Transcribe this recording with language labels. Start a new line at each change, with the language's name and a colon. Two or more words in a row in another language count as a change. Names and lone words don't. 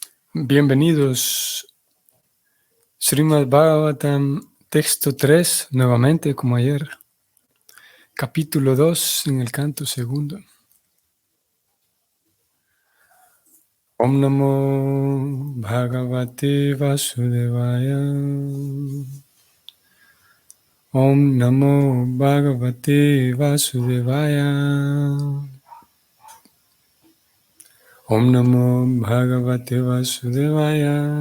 Spanish: Bienvenidos, Srimad Bhagavatam, texto 3, nuevamente como ayer, capítulo 2 en el canto segundo.
Sanskrit: Om Namo Bhagavate Vasudevaya. Om Namo Bhagavate Vasudevaya. Om Namo Bhagavate Vasudevaya.